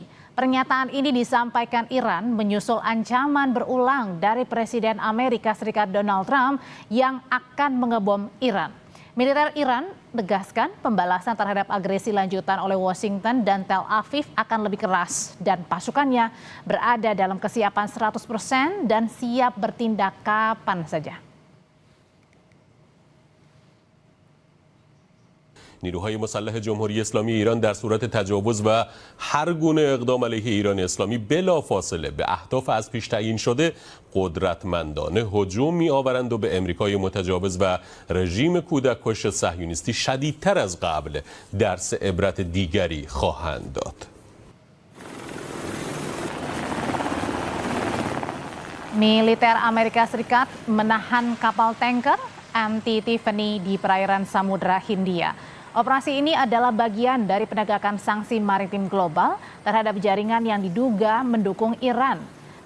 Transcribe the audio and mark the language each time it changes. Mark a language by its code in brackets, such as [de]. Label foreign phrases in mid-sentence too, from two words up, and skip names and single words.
[id] Pernyataan ini disampaikan Iran menyusul ancaman berulang dari Presiden Amerika Serikat Donald Trump yang akan mengebom Iran. Militer Iran tegaskan pembalasan terhadap agresi lanjutan oleh Washington dan Tel Aviv akan lebih keras dan pasukannya berada dalam kesiapan 100% dan siap bertindak kapan saja. [fa] نیروهای مسلح جمهوری اسلامی ایران در صورت تجاوز و هر گونه اقدام علیه ایران اسلامی بلافاصله به اهداف از پیش تعیین شده قدرتمندانه هجوم می‌آورند و به امریکای متجاوز و رژیم کودک‌کش صهیونیستی شدیدتر از قبل درس عبرت دیگری خواهند داد. [id] Militer Amerika Serikat menahan kapal tanker MT Tiffany di perairan Samudra Hindia. Operasi ini adalah bagian dari penegakan sanksi maritim global terhadap jaringan yang diduga mendukung Iran.